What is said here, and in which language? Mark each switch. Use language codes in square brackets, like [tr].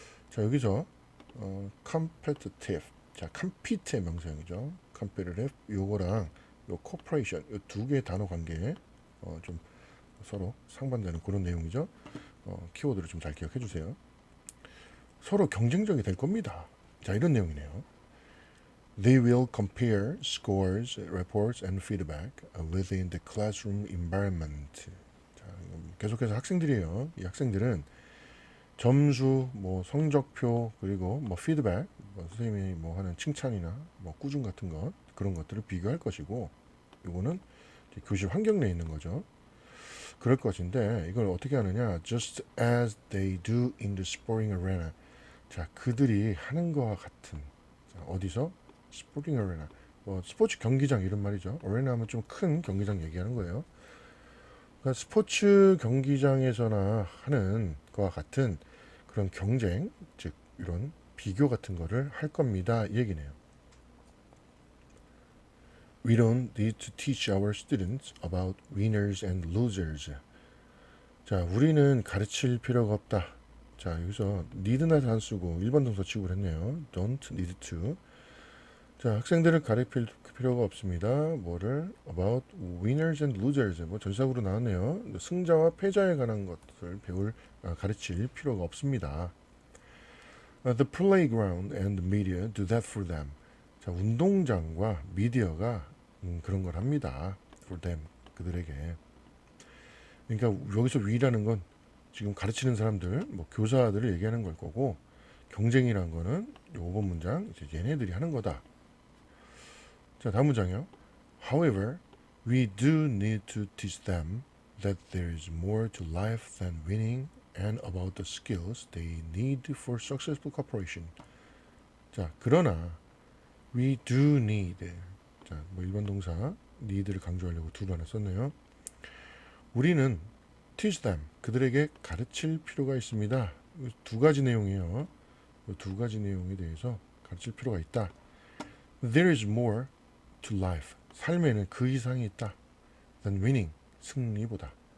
[ko] 자, 여기서 competitive 자, compete의 명사형이죠. competitive 요거랑 요 corporation 요 두 개의 단어 관계에 좀 서로 상반되는 그런 내용이죠. 키워드를 좀 잘 기억해 주세요. 서로 경쟁적이 될 겁니다. 자, 이런 내용이네요. [en] They will compare scores, reports, and feedback within the classroom environment. [ko] 자, 계속해서 학생들이에요. 이 학생들은 점수, 성적표, 그리고 피드백, 선생님이 하는 칭찬이나 꾸중 같은 것 그런 것들을 비교할 것이고, 이거는 교실 환경 내에 있는 거죠. 그럴 것인데 이걸 어떻게 하느냐? [en] Just as they do in the sporting arena. [ko] 자, 그들이 하는 것과 같은. 자, 어디서? 스포팅 어레나. 스포츠 경기장 이런 말이죠. 어레나 하면 좀 큰 경기장 얘기하는 거예요. 그러니까 스포츠 경기장에서나 하는 것과 같은 그런 경쟁, 즉 이런 비교 같은 거를 할 겁니다. 이 얘기네요. [en] We don't need to teach our students about winners and losers. [ko] 자, 우리는 가르칠 필요가 없다. 자, 여기서 need나 안 쓰고 일반 동사 취급을 했네요. [en] Don't need to. [ko] 자, 학생들을 가르칠 필요가 없습니다. 뭐를? [en] About winners and losers. [ko] 전사구로 나왔네요. 승자와 패자에 관한 것을 가르칠 필요가 없습니다. [en] The playground and media do that for them. [ko] 자, 운동장과 미디어가 그런 걸 합니다. [en] For them. [ko] 그들에게. 그러니까 여기서 we라는 건 지금 가르치는 사람들, 뭐 교사들을 얘기하는 걸 거고, 경쟁이란 거는 요 5번 문장 이제 얘네들이 하는 거다. 자, 다음 문장이요. [en] However, we do need to teach them that there is more to life than winning and about the skills they need for successful cooperation. [ko] 자, 그러나 [en] we do need. [ko] 자, 뭐 일반 동사 need를 강조하려고 do를 하나 썼네요. 우리는 [en] teach them, [ko] 그들에게 가르칠 필요가 있습니다. 두 가지 내용이에요. 두 가지 내용에 대해서 가르칠 필요가 있다. [en] There is more to life. [ko] 삶에는 그 이상이 있다. [en] than winning. [ko] 승리보다.